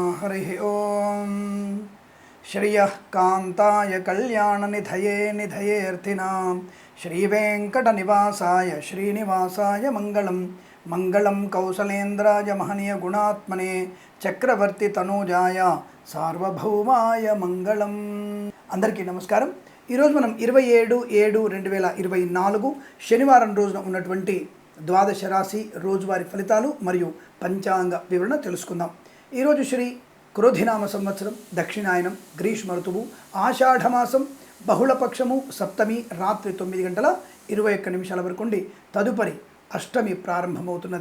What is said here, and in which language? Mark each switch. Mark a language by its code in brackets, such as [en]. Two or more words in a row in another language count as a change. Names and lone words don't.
[sa] हरिः ओम् श्रियः कान्ताय कल्याणनिधये निधयेऽर्थिनां श्रीवेङ्कटनिवासाय श्रीनिवासाय मंगलं कौसलेन्द्राय महनीयगुणात्मने चक्रवर्ती तनूजाय सार्वभौमाय मंगళం। [te] అందరికీ నమస్కారం। ఈరోజు మనం 27/7/2024 శనివారం రోజున ఉన్నటువంటి ద్వాదశ రాశి రోజువారీ ఫలితాలు మరియు పంచాంగ వివరణ తెలుసుకుందాం। ఈరోజు శ్రీ క్రోధినామ సంవత్సరం, దక్షిణాయనం, గ్రీష్మ ఋతువు, ఆషాఢమాసం, బహుళపక్షము, సప్తమి రాత్రి 9:21 వరకు ఉండి తదుపరి అష్టమి ప్రారంభమవుతున్నది।